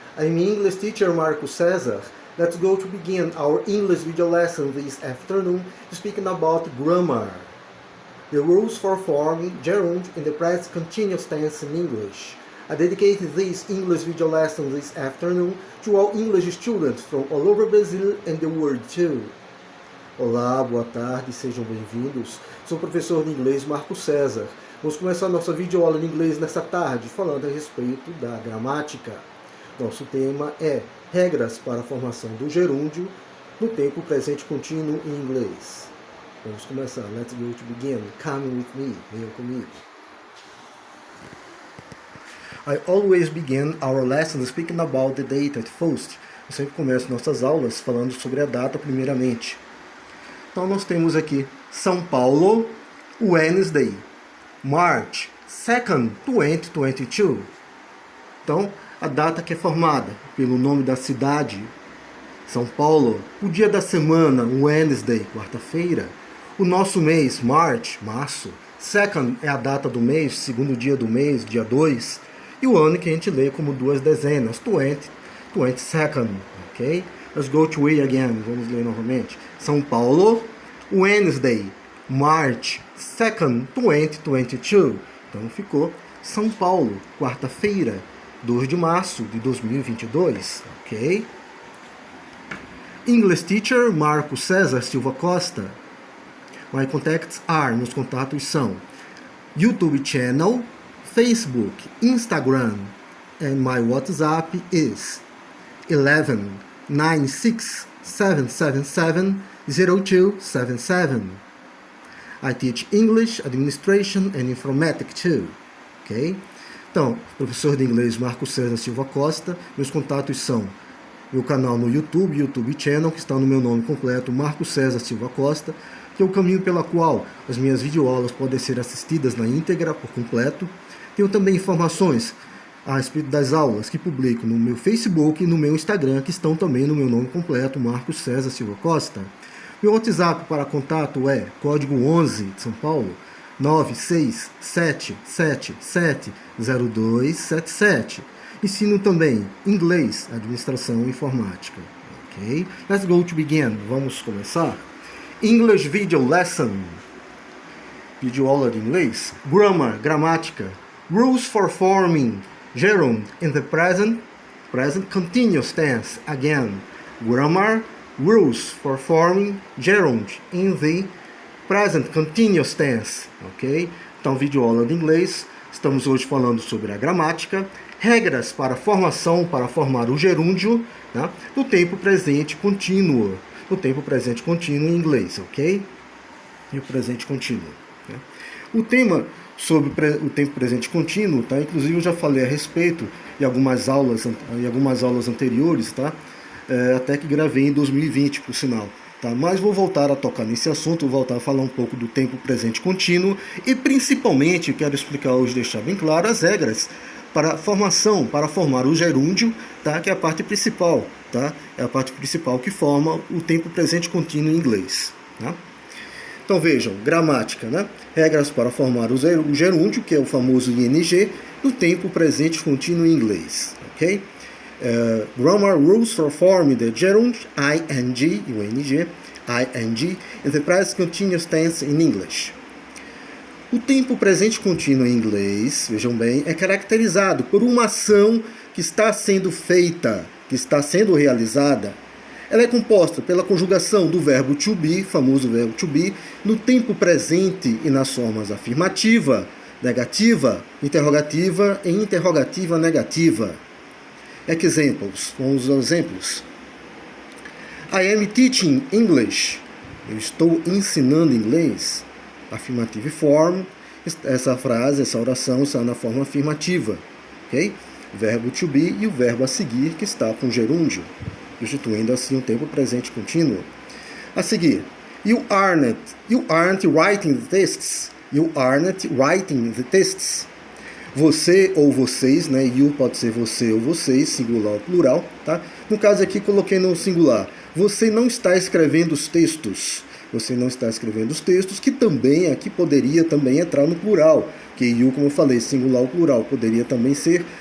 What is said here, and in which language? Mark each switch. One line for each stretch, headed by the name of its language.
English: I'm English teacher Marco Cesar. Let's go to begin our English video lesson this afternoon speaking about grammar. The rules for forming gerund in the present continuous tense in English. I dedicate this English video lesson this afternoon to all English students from all over Brazil and the world too.
Portuguese: Olá, boa tarde, sejam bem-vindos. Sou o professor de inglês Marco Cesar. Vamos começar nossa videoaula de inglês nessa tarde, falando a respeito da gramática. Nosso tema é regras para a formação do gerúndio no tempo presente contínuo em inglês. Vamos começar.
English: Let's go to begin. Come with me.
Portuguese: Venham comigo.
English: I always begin our lessons speaking about the date at first.
Portuguese: Eu sempre começo nossas aulas falando sobre a data primeiramente. Então nós temos aqui São Paulo,
English: Wednesday, March 2nd, 2022.
Portuguese: Então, a data que é formada pelo nome da cidade, São Paulo, o dia da semana, Wednesday, quarta-feira, o nosso mês, March, março, 2nd é a data do mês, segundo dia do mês, dia 2, e o ano que a gente lê como duas dezenas, 22nd, ok?
English: Let's go to it again,
Portuguese: vamos ler novamente.
English: São Paulo, Wednesday, March 2nd, 2022.
Portuguese: Então ficou São Paulo, quarta-feira, 2 de março de 2022, ok?
English: English teacher Marco Cesar Silva Costa. My contacts are,
Portuguese: meus contatos são
English: YouTube channel, Facebook, Instagram, and my WhatsApp is 11 96 777 0277. I teach English, Administration and Informatics too. Ok?
Portuguese: Então, professor de inglês Marco Cesar Silva Costa. Meus contatos são meu canal no YouTube, YouTube Channel, que está no meu nome completo, Marco Cesar Silva Costa, que é o caminho pela qual as minhas videoaulas podem ser assistidas na íntegra, por completo. Tenho também informações a respeito das aulas que publico no meu Facebook e no meu Instagram, que estão também no meu nome completo, Marco Cesar Silva Costa. Meu WhatsApp para contato é código 11 de São Paulo, 967770277. Ensino também inglês, administração e informática.
English: Ok? Let's go to begin.
Portuguese: Vamos começar.
English: English video lesson.
Portuguese: Videoaula de inglês. Grammar, gramática.
English: Rules for forming gerund in the present continuous tense. Again. Grammar, rules for forming gerund in the present continuous tense, ok?
Portuguese: Então, videoaula de inglês. Estamos hoje falando sobre a gramática, regras para a formação, para formar o gerúndio, né, no tempo presente contínuo. No tempo presente contínuo em inglês, ok? E o presente contínuo. Né? O tema sobre o tempo presente contínuo, tá? Inclusive eu já falei a respeito em algumas aulas anteriores, tá? Até que gravei em 2020, por sinal. Tá? Mas vou voltar a tocar nesse assunto, vou voltar a falar um pouco do tempo presente contínuo e principalmente quero explicar hoje, deixar bem claro as regras para a formação, para formar o gerúndio, tá? Que é a parte principal, tá? É a parte principal que forma o tempo presente contínuo em inglês. Tá? Então vejam, gramática, né? Regras para formar o gerúndio, que é o famoso ING, no tempo presente contínuo em inglês, ok?
English: Grammar rules for forming the gerund ing, o ing, in the present continuous tense in English.
Portuguese: O tempo presente contínuo em inglês, vejam bem, é caracterizado por uma ação que está sendo feita, que está sendo realizada. Ela é composta pela conjugação do verbo to be, famoso verbo to be, no tempo presente e nas formas afirmativa, negativa, interrogativa e interrogativa negativa. Examples. Vamos aos exemplos.
English: I am teaching English.
Portuguese: Eu estou ensinando inglês.
English: Affirmative form.
Portuguese: Essa frase, essa oração está na forma afirmativa. Ok? O verbo to be e o verbo a seguir que está com gerúndio, substituindo assim o tempo presente contínuo. A seguir.
English: You aren't writing the tests. You aren't writing the tests.
Portuguese: Você ou vocês, né? You pode ser você ou vocês, singular ou plural, tá? No caso aqui coloquei no singular. Você não está escrevendo os textos. Você não está escrevendo os textos, que também aqui poderia também entrar no plural. Que you, como eu falei, singular ou plural, poderia também ser